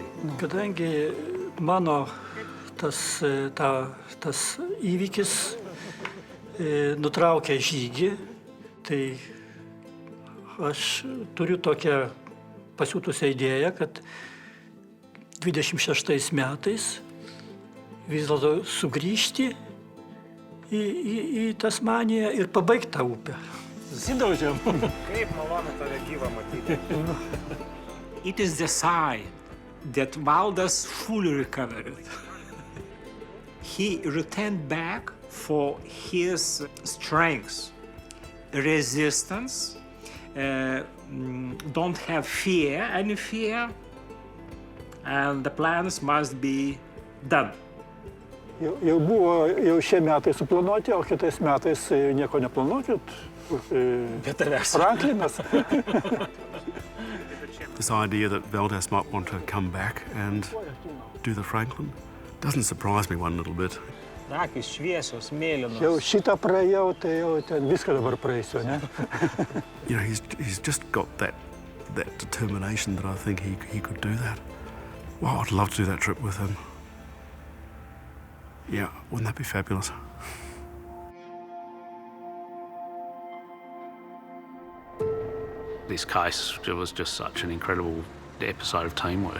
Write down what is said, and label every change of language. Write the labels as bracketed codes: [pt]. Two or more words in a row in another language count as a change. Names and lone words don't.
[lt] Kadangi mano tas įvykis nutraukė žygį, tai aš turiu tokią pasiūtusią idėją, kad 26 metais vis dėlto sugrįžti į Tasmaniją ir pabaigti tą upę. Susidaužiam. Kaip malonu tave gyvą matyti. [en] It is the sign that Valdas fully recovered. He returned back for his strength, resistance, don't have any fear, and the plans must be done. [lt] Jau buvo šie metai suplanuoti, o kitais metais nieko neplanuokit. Franklinas. [en] This idea that Valdas might want to come back and do the Franklin doesn't surprise me one little bit. [lt] Akys šviesos, mėlynos. Jau šitą praėjau, tai jau ten viską dabar praeisiu, ne? [en] You know, he's just got that determination that I think he could do that. Wow, I'd love to do that trip with him. Yeah, wouldn't that be fabulous? This case was just such an incredible episode of teamwork.